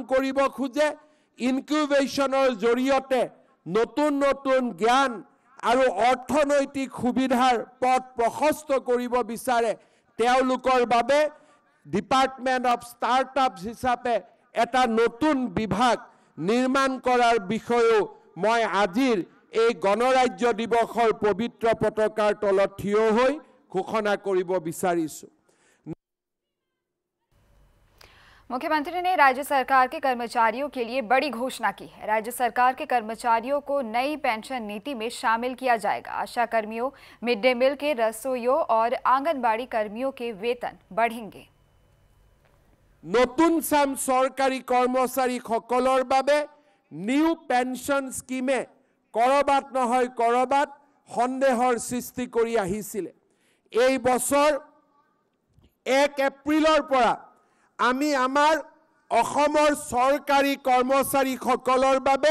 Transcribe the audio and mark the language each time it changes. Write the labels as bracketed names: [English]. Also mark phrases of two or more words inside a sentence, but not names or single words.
[Assamese] কৰিব খোজে ইনকিউবেশ্যনৰ জৰিয়তে নতুন নতুন জ্ঞান আৰু অৰ্থনৈতিক সুবিধাৰ পথ প্ৰশস্ত কৰিব বিচাৰে তেওঁলোকৰ বাবে [English] Department of Startups [Assamese] হিচাপে এটা নতুন বিভাগ নিৰ্মাণ কৰাৰ বিষয়েও মই আজিৰ এই গণৰাজ্য দিৱসৰ পবিত্ৰ পতাকাৰ তলত থিয় হৈ ঘোষণা কৰিব বিচাৰিছো। [Hindi] मुख्यमंत्री ने राज्य सरकार के कर्मचारियों के लिए बड़ी घोषणा की है। राज्य सरकार के कर्मचारियों को नई पेंशन नीति में शामिल किया जाएगा। आशा कर्मियों, [English] mid day meal [Hindi] के रसोइयों और आंगनबाड़ी कर्मियों के वेतन बढ़ेंगे। [Assamese] নতুন চাম চৰকাৰী কৰ্মচাৰী सकলৰ বাবে [English] new pension [Assamese] স্কিমে কৰবাত নহয় কৰবাত সন্দেহৰ সৃষ্টি কৰি আহিছিল। এই বছৰ 1 এপ্ৰিলৰ পৰা আমি আমাৰ অসমৰ চৰকাৰী কৰ্মচাৰীসকলৰ বাবে